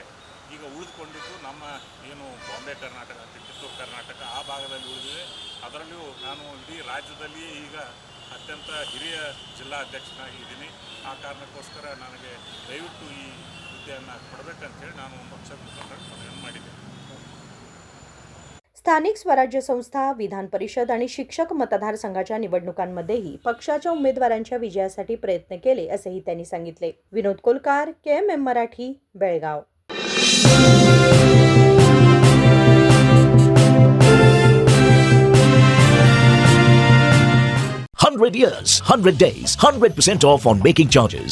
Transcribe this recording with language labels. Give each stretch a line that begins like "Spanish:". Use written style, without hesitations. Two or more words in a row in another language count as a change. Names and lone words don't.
Kannada: ಈಗ ಉಳಿದುಕೊಂಡಿದ್ದು ನಮ್ಮ ಏನು ಬಾಂಬೆ ಕರ್ನಾಟಕ, ಕಿತ್ತೂರು ಕರ್ನಾಟಕ ಆ ಭಾಗದಲ್ಲಿ ಉಳಿದಿದೆ। ಅದರಲ್ಲಿಯೂ ನಾನು ಇಡೀ ರಾಜ್ಯದಲ್ಲಿಯೇ ಈಗ ಅತ್ಯಂತ ಹಿರಿಯ ಜಿಲ್ಲಾ ಅಧ್ಯಕ್ಷನಾಗಿದ್ದೀನಿ। ಆ ಕಾರಣಕ್ಕೋಸ್ಕರ ನನಗೆ ದಯವಿಟ್ಟು ಈ ಹುದ್ದೆಯನ್ನು ಕೊಡಬೇಕಂತೇಳಿ ನಾನು ಪಕ್ಷದ ಮುಖಂಡರು ಮನವಿ ಮಾಡಿದ್ದೇನೆ।
Marathi: स्थानिक स्वराज्य संस्था, विधान परिषद आणि शिक्षक मतदारसंघाच्या निवडणुकांमध्येही पक्षाच्या उमेदवारांच्या विजयासाठी प्रयत्न केले असेही त्यांनी सांगितले। विनोद कोलकार, KMM मराठी, बेळगाव।
English: 100 years, 100 days, 100% off on making charges.